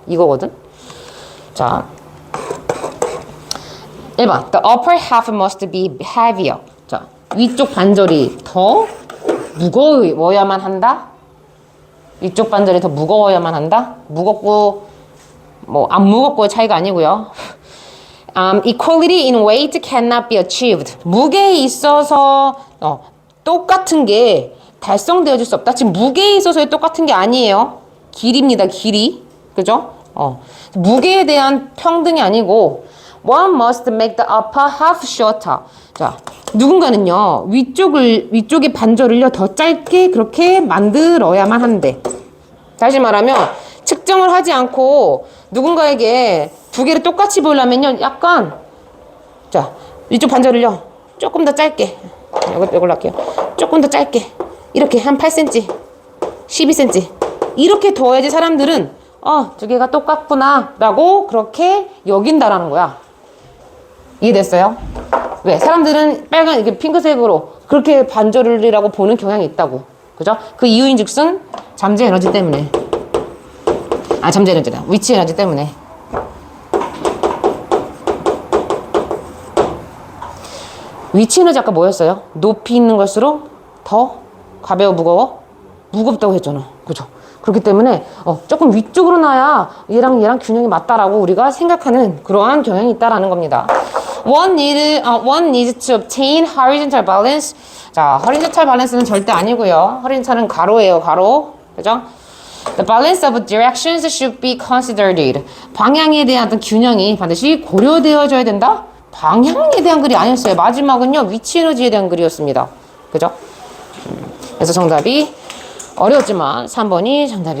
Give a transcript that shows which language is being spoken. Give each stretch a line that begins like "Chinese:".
Korean: 이거거든. 자, 1번.
English: The upper half must be heavier.
Korean: 자, 위쪽 반절이 더 무거워야만 한다? 위쪽 반절이 더 무거워야만 한다? 무겁고, 뭐, 안 무겁고의 차이가 아니고요.
English: Equality in weight cannot be achieved.
Korean: 무게에 있어서 똑같은 게 달성되어질 수 없다. 지금 무게에 있어서의 똑같은 게 아니에요. 길이입니다. 길이. 그죠? 무게에 대한 평등이 아니고
English: one must make the upper half shorter.
Korean: 자, 누군가는요. 위쪽의 반절을요. 더 짧게 그렇게 만들어야만 한대. 다시 말하면 측정을 하지 않고 누군가에게 두 개를 똑같이 보려면요. 약간 자, 위쪽 반절을요. 조금 더 짧게. 이걸로 할게요. 조금 더 짧게. 이렇게 한 8cm, 12cm. 이렇게 둬야지 사람들은 두 개가 똑같구나 라고 그렇게 여긴다라는 거야. 이해됐어요? 왜? 사람들은 빨간 이게 핑크색으로 그렇게 반절이라고 보는 경향이 있다고. 그죠? 그 이유인즉슨 잠재 에너지 때문에. 잠재 에너지다. 위치 에너지 때문에. 위치 에너지 아까 뭐였어요? 높이 있는 걸수록 더 가벼워, 무거워? 무겁다고 했잖아. 그죠? 그렇기 때문에 조금 위쪽으로 놔야 얘랑 균형이 맞다라고 우리가 생각하는 그러한 경향이 있다라는 겁니다.
English: One needs to obtain horizontal balance.
Korean: 자, horizontal balance는 절대 아니고요. horizontal은 가로예요, 가로. 그죠?
English: The balance of directions should be considered.
Korean: 방향에 대한 어떤 균형이 반드시 고려되어져야 된다? 방향에 대한 글이 아니었어요. 마지막은요, 위치 에너지에 대한 글이었습니다. 그죠? 그래서 정답이 어려웠지만 3번이 정답이었습니다.